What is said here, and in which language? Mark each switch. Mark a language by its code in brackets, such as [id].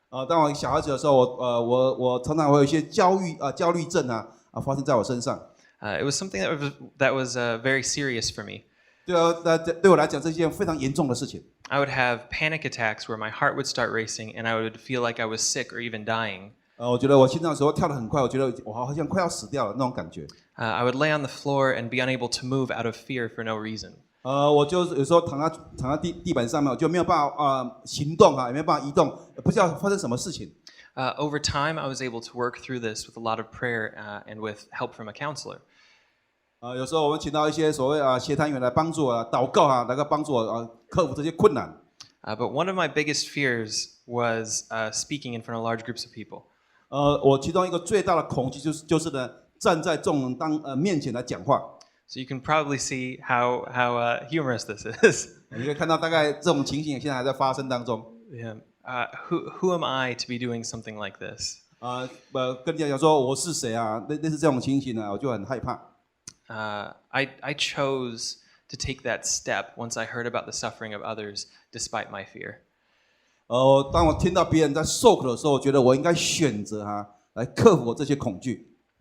[zh] 当我小孩子的时候，我常常会有一些焦虑症发生在我身上。 [en] It was something that was very serious for me. [zh] 对我来讲，这是一件非常严重的事情。 [en] I would have panic attacks where my heart would start racing, and I would feel like I was sick or even dying. [zh] 我觉得我心脏的时候跳得很快，我觉得我好像快要死掉了那种感觉。 [en] I would lay on the floor and be unable to move out of fear for no reason. [zh] 我就有时候躺在地板上面，我就没有办法行动也没有办法移动，不知道发生什么事情。 [en] Over time, I was able to work through this with a lot of prayer and with help from a counselor. [zh] 有时候我们请到一些所谓协谈员来帮助我祷告能够帮助我克服这些困难。 [en] But one of my biggest fears was speaking in front of large groups of people. [zh] 我其中一个最大的恐惧就是呢，站在众人面前来讲话。 [en] So you can probably see how humorous this is. [zh] 你可以看到大概这种情形现在还在发生当中。 [en] Yeah. Who am I to be doing something like this? [zh] 跟人家讲说我是谁类似这种情形呢，我就很害怕。 [en] I chose to take that step once I heard about the suffering of others, despite my fear. [zh] 当我听到别人在受苦的时候，我觉得我应该选择来克服我这些恐惧。